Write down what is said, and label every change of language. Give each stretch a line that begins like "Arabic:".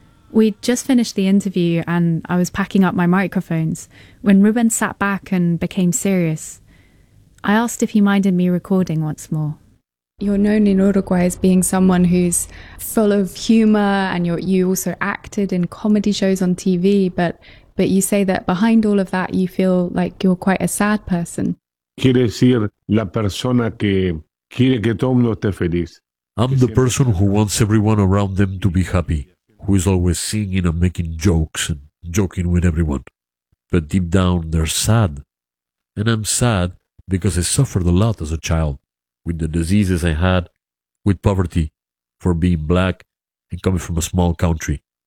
English: We'd just finished the interview and I was packing up my microphones when Ruben sat back and became serious. I asked if he minded me recording once more. You're known in Uruguay as being someone who's full of humour, and you also acted in comedy shows on TV, but you say that behind all of that you feel like you're quite a sad person.
Spanish: Quiere decir la persona que quiere que todo mundo esté feliz.
English: I'm the person who wants everyone around them to be happy, who is always singing and making jokes and joking with everyone. But deep down, they're sad. And I'm sad because I suffered a lot as a child, with the diseases I had, with poverty, for being black and coming from a small country.